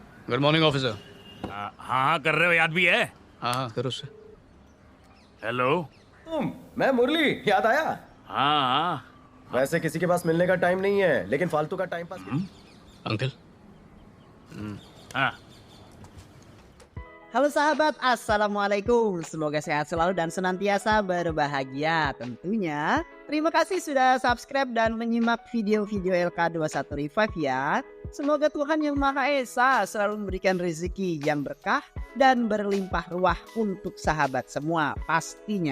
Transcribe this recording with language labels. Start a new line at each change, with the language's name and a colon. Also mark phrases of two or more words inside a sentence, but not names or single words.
English: good morning officer.
Hindi: हाँ हाँ कर रहे हो, याद भी है? हाँ हाँ करो उससे। हेलो। मैं मुरली, याद आया? हाँ हाँ। वैसे किसी के पास मिलने का टाइम नहीं है, लेकिन फालतू का
English: time pass
Hindi: अंकल हाँ
Indonesian: Halo sahabat, Assalamualaikum. Semoga sehat selalu dan senantiasa berbahagia tentunya. Terima kasih sudah subscribe dan menyimak video-video LK21 Revive ya. Semoga Tuhan Yang Maha Esa selalu memberikan rezeki yang berkah dan berlimpah ruah untuk sahabat semua pastinya.